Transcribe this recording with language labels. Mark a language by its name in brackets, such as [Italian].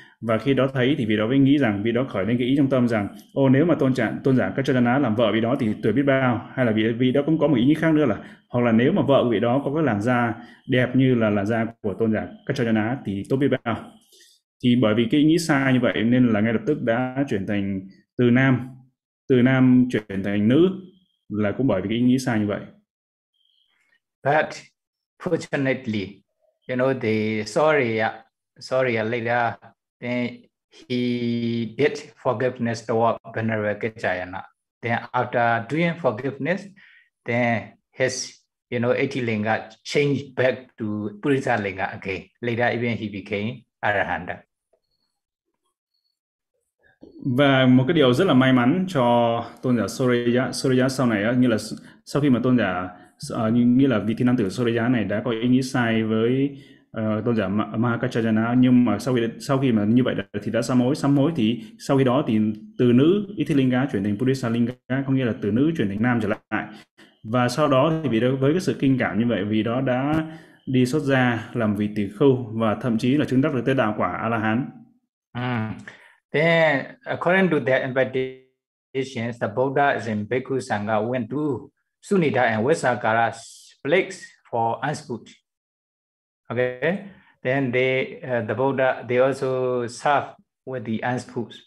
[Vietnamese] Và khi đó thấy thì vì đó mới nghĩ rằng, vì đó khởi lên cái ý trong tâm rằng ô nếu mà tôn giả Kacchayana làm vợ vì đó thì tuyệt biết bao, hay là vì đó cũng có một ý nghĩ khác nữa là hoặc là nếu mà vợ vị đó có cái làn da đẹp như là làn da của tôn giả Kacchayana thì tốt biết bao. Thì bởi vì cái ý nghĩ sai như vậy nên là ngay lập tức đã chuyển thành từ nam chuyển thành nữ là cũng bởi vì cái ý nghĩ sai như vậy. [English] But fortunately, you know, the sorry later, then he did forgiveness toward Venerable Gajayana. Then after doing forgiveness, then his, you know, Eti Linga changed back to Purisa Linga again. Later even he became Arahanta. [Vietnamese] Và một cái điều rất là may mắn cho tôn giả Surya sau này á, như là sau khi mà tôn giả như là vị thiên nam tử Surya này đã có ý nghĩ sai với tôn giả Mahakacchayana, nhưng mà sau khi mà như vậy thì đã sám hối thì sau khi đó thì từ nữ Ithilinga chuyển thành Purisa Linga, có nghĩa là từ nữ chuyển thành nam trở lại. Và sau đó thì vì đó, với cái sự kinh cảm như vậy, vì đó đã đi xuất gia làm vị tỳ khưu và thậm chí là chứng đắc được tới đạo quả A La Hán. [English] Then, according to their invitations, the Buddha and Bhikkhu Sangha went to Sunita and Visakhara's place for unspoot. Okay. Then the Buddha also served with the unspoot.